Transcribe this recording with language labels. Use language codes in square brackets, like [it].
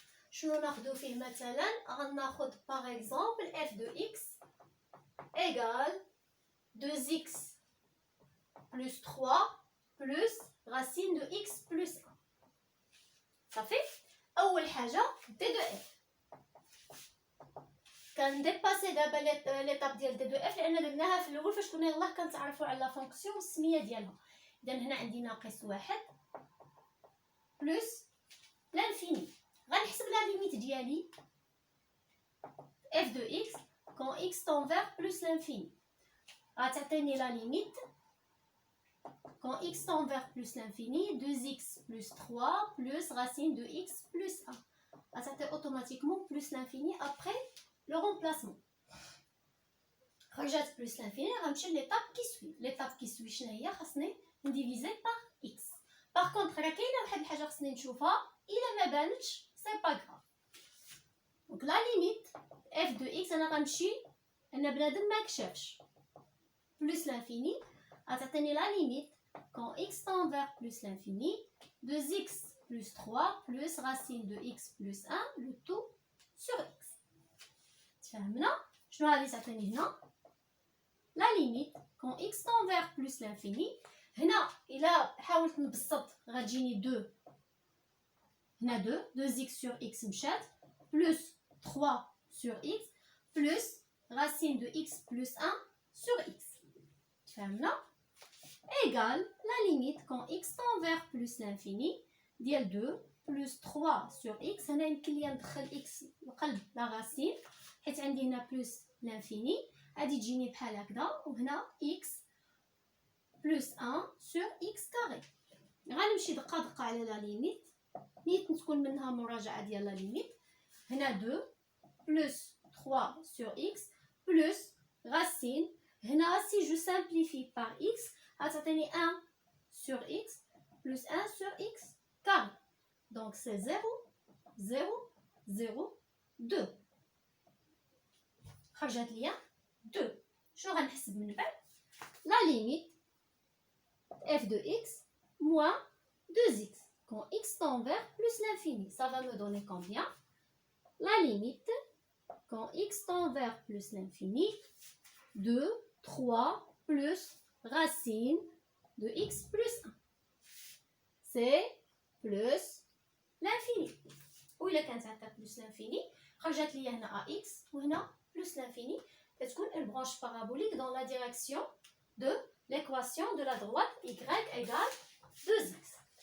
[ar] شنو ناخذو فيه مثلا؟ غناخذ باغ اكزامبل [fr] f de x égale 2x plus 3 plus racine de x plus 1. صافي. [ar] اول حاجه d de f. كنديباسي دابا ليطاب ديال d de f لان درناها في الاول فاش كنا يلاه كنتعرفوا على لا فونكسيون والسميه ديالها. اذا هنا عندي ناقص 1 بلس l'infini. غنحسب [fr] ديالي f de x quand x tend vers plus l'infini. غتعطيني la limite quand x tend vers plus l'infini, 2x plus 3 plus racine de x plus 1. غتعطي automatiquement plus l'infini après le remplacement. رجعت plus l'infini غنمشي l'étape qui suit. L'étape qui suit [ar] شنو هي؟ خاصني نديفيزي [fr] par x. [ar] Par contre راه كاينه واحد الحاجه خاصني نشوفها الا ما بانتش سي با غراف. [fr] دونك لا ليميت f de x [ar] انا غنمشي انا بنادم ما كشافش [fr] plus l'infini غتعطيني la limite quand x tend vers plus l'infini, 2x plus 3 plus racine de x plus 1 le tout sur x. [ar] تفهمنا شنو غادي تعطيني هنا؟ [fr] la limite quand x tend vers plus l'infini. [ar] هنا الا حاولت نبسط غتجيني [fr] 2 هنا 2x sur x مشات plus 3 sur x plus racine de x plus 1 sur x. [ar] تفهمنا؟ [fr] égale la limite quand x tend vers plus l'infini ديال 2 plus 3 sur x. [ar] هنا يمكن ليا ندخل x لقلب لا racine حيت عندي هنا plus l'infini غادي تجيني بحال هكذا وهنا x plus 1 sur x carré. غنمشي دقه دقه على لا ليميت نيت تكون منها مراجعه ديال لا ليميت. [fr] هنا 2 plus 3 sur x plus racine. هنا si je simplifie par x غتعطيني 1 sur x plus 1 sur x carré. donc c'est 0 0 0 2. [ar] خرجت ليا 2. شنو غنحسب من بعد؟ [fr] la limite f de x moins 2x quand x tend vers plus l'infini. Ça va me donner combien? La limite quand x tend vers plus l'infini, 2, 3 plus racine de x plus 1. C'est plus l'infini. [ar] وإلا كانت عندها plus l'infini خرجت ليا هنا ax وهنا plus l'infini. [fr] كتكون une branche parabolique dans la direction de l'équation de la droite y égale 2x.